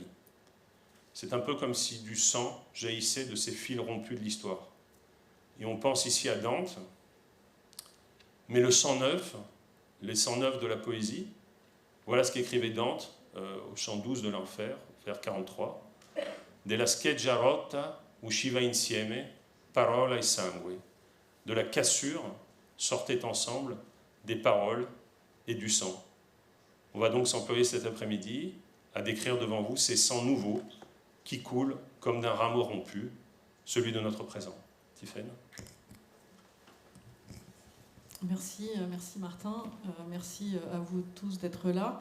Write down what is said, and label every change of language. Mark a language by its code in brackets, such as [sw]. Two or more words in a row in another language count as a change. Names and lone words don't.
[fr] C'est un peu comme si du sang jaillissait de ces fils rompus de l'histoire. Et on pense ici à Dante, mais le sang neuf, les sangs neufs de la poésie, voilà ce qu'écrivait Dante au chant 12 de l'Enfer, vers 43. [it] Della scheggia rotta usciva insieme parola e sangue. [fr] De la cassure sortaient ensemble des paroles et du sang. On va donc s'employer cet après-midi à décrire devant vous ces sangs nouveaux qui coulent comme d'un rameau rompu, celui de notre présent. Tiffaine. Merci Martin, merci à vous tous d'être là.